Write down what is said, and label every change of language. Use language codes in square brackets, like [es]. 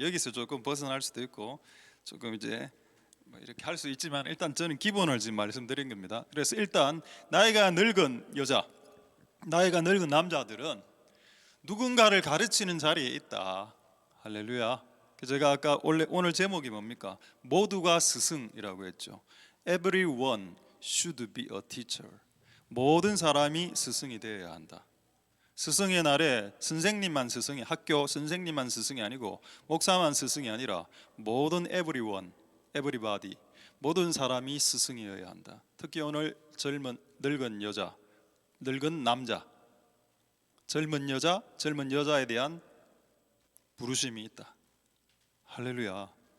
[ko] 여기서 조금 벗어날 수도 있고 조금 이제 이렇게 할 수 있지만, 일단 저는 기본을 지금 말씀드린 겁니다. 그래서 일단 나이가 늙은 여자, 나이가 늙은 남자들은 누군가를 가르치는 자리에 있다. 할렐루야. 제가 아까 오늘 제목이 뭡니까? 모두가 스승이라고 했죠. [en] Everyone should be a teacher. [ko] 모든 사람이 스승이 되어야 한다. 스승의 날에 선생님만 스승이, 학교 선생님만 스승이 아니고 목사만 스승이 아니라 모든 everybody, 모든 사람이 스승이어야 한다. 특히 오늘 늙은 여자, 늙은 남자, 젊은 여자에 대한 부르심이 있다. 할렐루야.